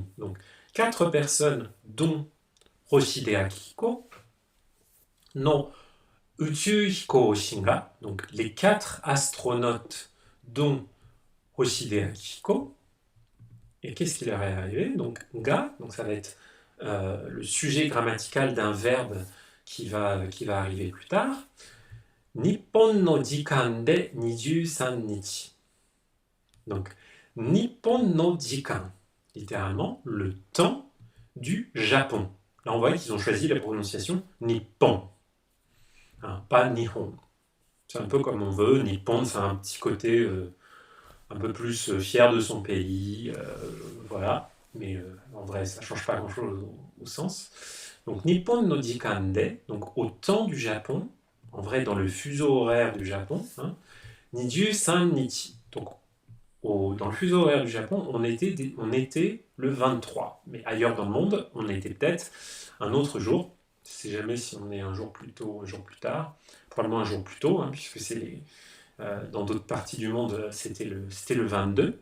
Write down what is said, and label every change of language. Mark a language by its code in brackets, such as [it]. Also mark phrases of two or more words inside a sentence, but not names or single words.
[fr] Donc 4 personnes, dont Hoshide Akihiko, [ja] の宇宙飛行士が, [fr] donc les 4 astronautes, dont Hoshide Akihiko. Et qu'est-ce qui leur est arrivé? Donc ga, donc ça va être le sujet grammatical d'un verbe qui va arriver plus tard. [ja] 日本の時間で23日. [fr] Donc, [ja] 日本の時間, [fr] littéralement, le temps du Japon. Là, on voit qu'ils ont choisi la prononciation Nippon, hein, pas Nihon. C'est un peu comme on veut. Nippon, c'est un petit côté un peu plus fier de son pays, voilà. Mais en vrai, ça ne change pas grand-chose au sens. Donc, [ja] 日本の時間で, [fr] donc au temps du Japon, en vrai, dans le fuseau horaire du Japon, hein, 23 nichi. Donc, dans le fuseau horaire du Japon, on était le 23. Mais ailleurs dans le monde, on était peut-être un autre jour. Je ne sais jamais si on est un jour plus tôt, un jour plus tard. Probablement un jour plus tôt, hein, puisque dans d'autres parties du monde, c'était le 22.